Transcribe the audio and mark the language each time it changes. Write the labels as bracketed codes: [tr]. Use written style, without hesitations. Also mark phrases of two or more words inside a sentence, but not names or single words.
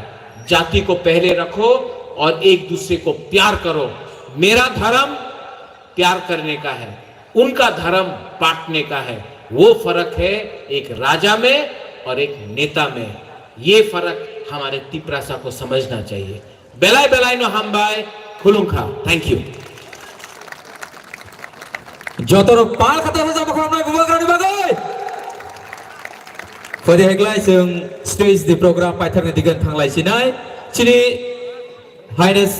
[hi] जाति को पहले रखो और एक दूसरे को प्यार करो। मेरा धर्म प्यार करने का है, उनका धर्म बांटने का है। वो फर्क है एक राजा में और एक नेता में। ये फर्क हमारे तिपरासा को समझना चाहिए। [trp] बेलाय बेलाय नो हमबाय खुलुंखा। [en] thank you. [brx] जतरो पाल खाता जाबो खालामनाय बुबाग्रानि बागै फदि हेगलाय जों स्टेज दि प्रग्राम पाइथारनि दिगोन थांलायसिनाय चिनि हाइनेस